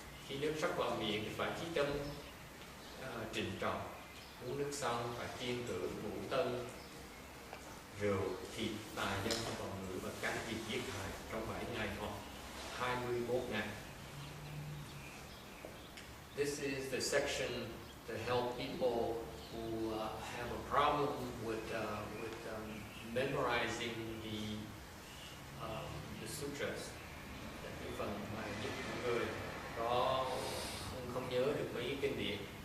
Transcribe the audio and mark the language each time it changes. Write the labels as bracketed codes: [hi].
[vi] Khi nước sắc vào miệng thì phải chí tâm trịnh trọng, uống nước xong phải kiên cử ngũ tân, rượu, thịt, tà dâm, vọng ngữ và can thiệp giết hại trong 7 ngày hoặc 21 ngày. [en] This is the section to help people who have a problem with memorizing the sutras. [vi] Cái phần mà giúp mọi người có không nhớ được mấy kinh điển.